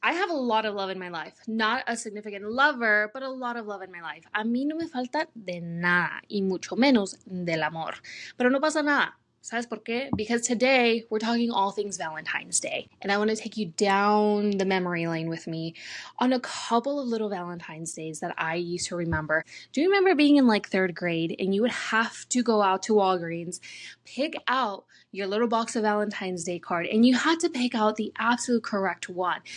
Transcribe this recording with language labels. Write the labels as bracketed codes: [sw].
[en] I have a lot of love in my life. Not a significant lover, but a lot of love in my life. [es] A mí no me falta de nada, y mucho menos del amor. Pero no pasa nada. ¿Sabes por qué? [en] Because today we're talking all things Valentine's Day. And I want to take you down the memory lane with me on a couple of little Valentine's Days that I used to remember. Do you remember being in third grade and you would have to go out to Walgreens, pick out your little box of Valentine's Day card, and you had to pick out the absolute correct one.